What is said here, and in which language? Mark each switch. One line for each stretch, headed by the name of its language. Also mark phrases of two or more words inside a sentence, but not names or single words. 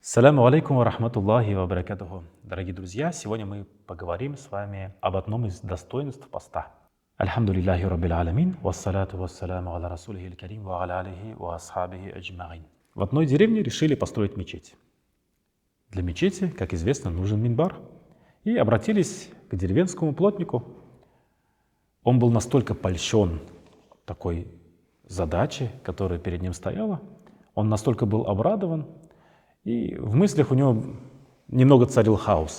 Arabic: السلام عليكم ورحمة الله وبركاته.
Russian: Дорогие друзья, сегодня мы поговорим с вами об одном из достоинств поста.
Arabic: الحمد لله رب العالمين، والصلاة والسلام على رسوله كريم وعلى آله وأصحابه أجمعين.
Russian: В одной деревне решили построить мечеть. Для мечети, как известно, нужен минбар. И обратились к деревенскому плотнику. Он был настолько польщен такой задачей, которая перед ним стояла, он настолько был обрадован, и в мыслях у него немного царил хаос.